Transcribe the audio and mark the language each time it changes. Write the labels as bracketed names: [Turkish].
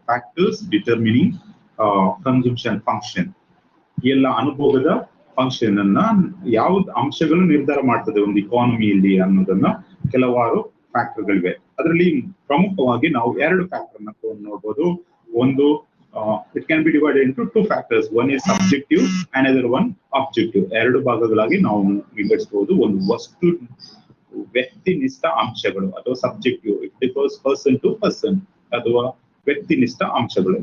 [Kannada] Factors determining consumption function. ಎಲ್ಲ ಅನುಭೋಗದ function ಅನ್ನ ಯಾವ್ದು ಅಂಶಗಳು ನಿರ್ಧಾರ ಮಾಡ್ತದೆ ಒಂದು ಇಕಾನಮಿಯಲ್ಲಿ ಅನ್ನೋದನ್ನ ಕೆಲವಾರು ಫ್ಯಾಕ್ಟರ್ಗಳಿವೆ. ಅದರಲ್ಲಿ ಪ್ರಮುಖವಾಗಿ ನಾವು 2 ಫ್ಯಾಕ್ಟರ್ ನ ನೋಡ್ಬೋದು. ಒಂದು [English] it can be divided into 2 factors. One is subjective, another one objective. [Kannada] 2 ಭಾಗಗಳಾಗಿ ನಾವು ವಿಂಗಡಿಸಬಹುದು. ಒಂದು ವಸ್ತು ವ್ಯಕ್ತಿನಿಷ್ಠ ಅಂಶಗಳು ಅಥವಾ subjective, [English] it differs person to person, [Kannada] ಅಥವಾ ವ್ಯಕ್ತಿನಿಷ್ಠ ಅಂಶಗಳು.